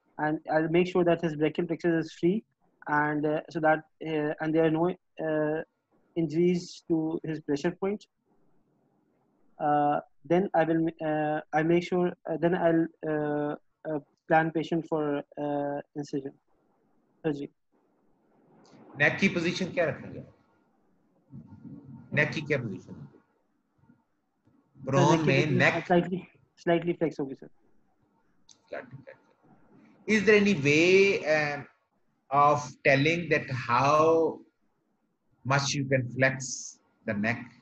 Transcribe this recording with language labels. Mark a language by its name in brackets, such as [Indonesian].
[English] And I'll make sure that his brachial plexus is free, and so that and there are no injuries to his pressure points. Then I will I make sure. Then I'll plan patient for incision surgery. [Hindi] नेक की position क्या रखेंगे? नेक की क्या position? Prone में नेक [English] slightly flex [Hindi] होगी sir. [English] Is there any way of telling that how much you can flex the neck?